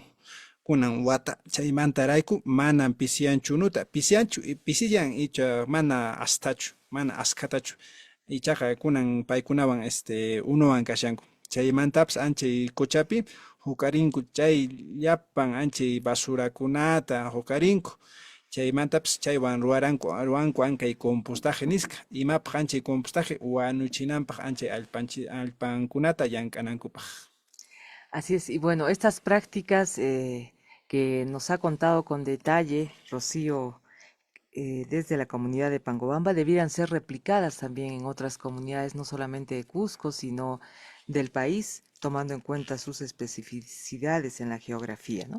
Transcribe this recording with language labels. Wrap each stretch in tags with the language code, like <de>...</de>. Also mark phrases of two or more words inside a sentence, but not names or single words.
<qu>Kunan wata chaymantarayku manan pisiyanchu unuta pisiyan icha mana astachu mana askatachu ichaqa kunan paykunawan unuwan kashanku chaymantapas anchay quchapi huqarinku chay llapan anchay basurakunata huqarinku chaymantapas chaywan ruwanku ankay compostaje nisqa imapaq anchay compostaje wanuchinanpaq anchay alpankunata llank'anankupaq.</qu> <es>Así es, y bueno, estas prácticas que nos ha contado con detalle Rocío desde la comunidad de Pangobamba debieran ser replicadas también en otras comunidades, no solamente de Cusco, sino del país, tomando en cuenta sus especificidades en la geografía, ¿no?</es>